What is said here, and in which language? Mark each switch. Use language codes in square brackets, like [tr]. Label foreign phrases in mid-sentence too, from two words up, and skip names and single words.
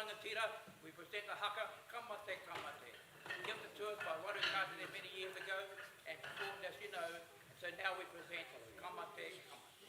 [en] Leader, we present the haka, kamate, kamate. Gifted to us by Waru Kātere many years ago and performed, as you know, so now we present kamate, kamate.